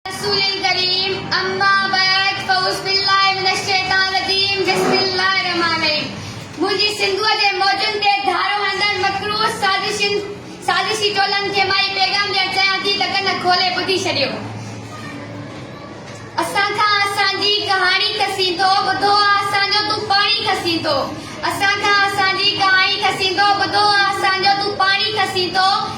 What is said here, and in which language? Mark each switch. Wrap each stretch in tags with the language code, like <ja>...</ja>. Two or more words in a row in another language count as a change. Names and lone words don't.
<ar>رسول ڪريم، اما بعد، فاعوذ بالله من الشيطان الرجيم، بسم الله الرحمن الرحيم.</ar> <sd>منهنجي سنڌوءَ جي موجن تي ڌارو هڻندڙ مڪروه سازشن، سازشي ٽولن کي مان اهو پيغام ڏيڻ چاهيان ٿي ته ڪن کولي ٻڌي ڇڏيو. اسان کان اسان جي ڪهاڻي کسيندو، ٻڌو آهي اسان جو تون پاڻي کسيندو. اسان کان اسان جي ڪهاڻي کسيندو، ٻڌو آهي اسان جو تون پاڻي کسيندو.</sd>